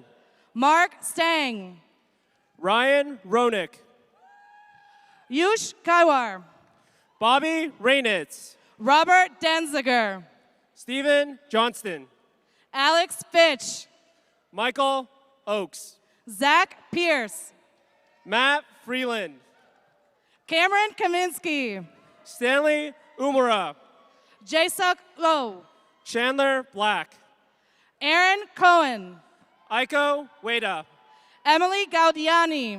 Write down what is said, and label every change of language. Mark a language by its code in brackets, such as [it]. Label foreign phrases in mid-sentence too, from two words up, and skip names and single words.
[en] Mark Stang. Ryan Ronick. Yush Kaiwar. Bobby Rainitz. Robert Denziger. Stephen Johnston. Alex Fitch. Michael Oakes. Zach Pierce. Matt Freeland. Cameron Kaminsky. Stanley Umura. Jaesuk Low. Chandler Black. Aaron Cohen. Aiko Weda. Emily Gaudiani.